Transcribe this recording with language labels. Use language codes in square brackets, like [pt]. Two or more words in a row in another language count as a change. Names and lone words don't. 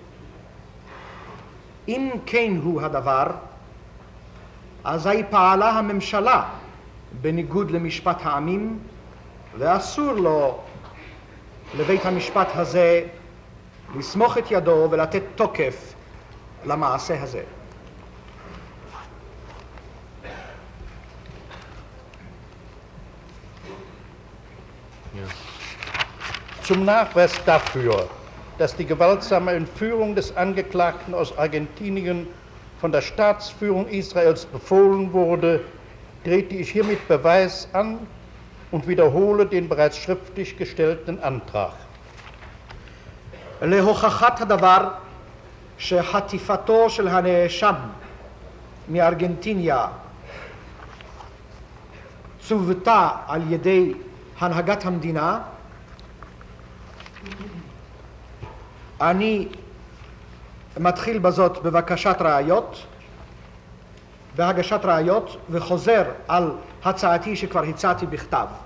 [he] אם כן הוא הדבר, אזי פעלה הממשלה בניגוד למשפט העמים, ואסור לו לבית המשפט הזה לסמוך את ידו ולתת תוקף למעשה הזה. [de] Zum Nachweis dafür, dass die gewaltsame Entführung des Angeklagten aus Argentinien von der Staatsführung Israels befohlen wurde, trete ich hiermit Beweis an und wiederhole den bereits schriftlich gestellten Antrag. [he] להוכחת הדבר שחטיפתו של הנאשם מארגנטיניה צוותה על ידי הנהגת המדינה, אני מתחיל בזאת בהגשת ראיות וחוזר על הצעתי שכבר הצעתי בכתב.